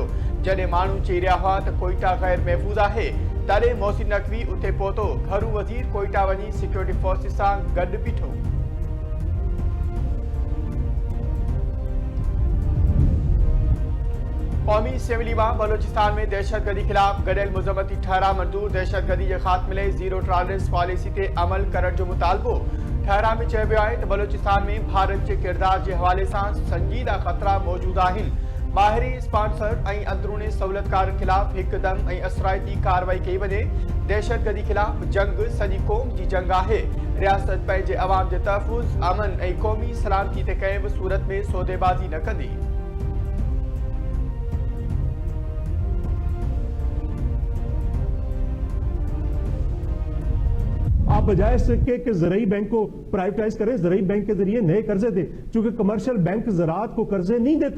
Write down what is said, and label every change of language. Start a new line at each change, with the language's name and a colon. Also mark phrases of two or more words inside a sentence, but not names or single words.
Sindhi: जॾहिं माण्हू चई रहिया हुआ त कोयटा गैर महफ़ूज़ आहे, तॾहिं मोहसिन नक़वी उते पहुतो। घरू वज़ीर कोयटा वञी सिक्योरिटी फोर्सिस सां गॾु बीठो। क़ौमी असम्बली में बलोचिस्तान में दहशतगर्दी खिलाफ गडियल मुज़म्मती ठहरा मंजूर। दहशतगर्दी
Urdu: کے خاتمے
Sindhi: लाइ ज़ीरो टॉलरेंस पॉलिसी ते अमल करण जो मुतालबो। ठहरा में चयो वियो आहे त बलोचिस्तान में
Urdu: بھارت کے کردار کے حوالے سے
Sindhi: संजीदा ख़तरा मौजूद आहिनि। ॿाहिरी स्पॉन्सर ऐं अंदरूनी सहूलियतकारनि खिलाफ हिकदम ऐं असराइती कार्रवाई कई वञे। दहशतगर्दी खिलाफ जंग सॼी क़ौम जी जंग आहे। रियासत पंहिंजे अवाम जे तहफ़ुज़, अमन ऐं क़ौमी सलामती ते कंहिं बि सूरत में सौदेबाज़ी न कंदी।
Urdu: آپ بجائے اس کے کہ زرعی بینک کو پرائیویٹائز کریں، زرعی بینک کے ذریعے نئے قرضے دے، کیونکہ کمرشل بینک زراعت کو قرضے نہیں دیتے.